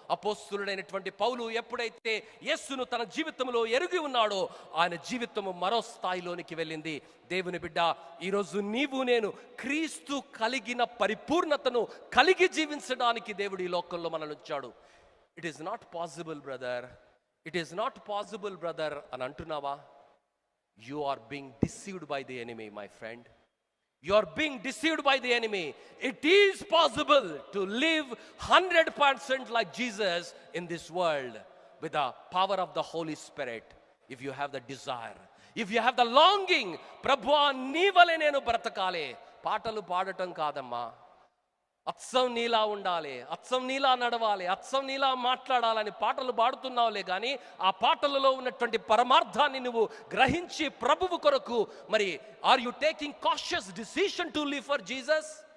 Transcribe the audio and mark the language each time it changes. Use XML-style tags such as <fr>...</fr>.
<te>అపోస్తులుడైనటువంటి పౌలు ఎప్పుడైతే యేసును తన జీవితంలో ఎరిగి ఉన్నాడో ఆయన జీవితము మరో స్థాయిలోనికి వెళ్ళింది. దేవుని బిడ్డ, ఈరోజు నీవు నేను క్రీస్తు కలిగిన పరిపూర్ణతను కలిగి జీవించడానికి దేవుడు ఈ లోకంలో మనల్ని ఉంచాడు.</te> <en>it is not possible brother, it is not possible brother</en> <te>అని అంటున్నావా?</te> <en>You are being deceived by the enemy my friend. You are being deceived by the enemy. It is possible to live 100% like Jesus in this world with the power of the Holy Spirit, if you have the desire, if you have the longing.</en> <te>ప్రభువా, నీ వలె నేను బ్రతకాలి. పాటలు పాడటం కాదమ్మా, అచ్చం నీలా ఉండాలి, అచ్చం నీలా నడవాలి, అచ్చం నీలా మాట్లాడాలని పాటలు పాడుతున్నావులే కానీ ఆ పాటలలో ఉన్నటువంటి పరమార్థాన్ని నువ్వు గ్రహించి ప్రభువు కొరకు మరి</te> <en>Are you taking cautious decision to live for Jesus?</en>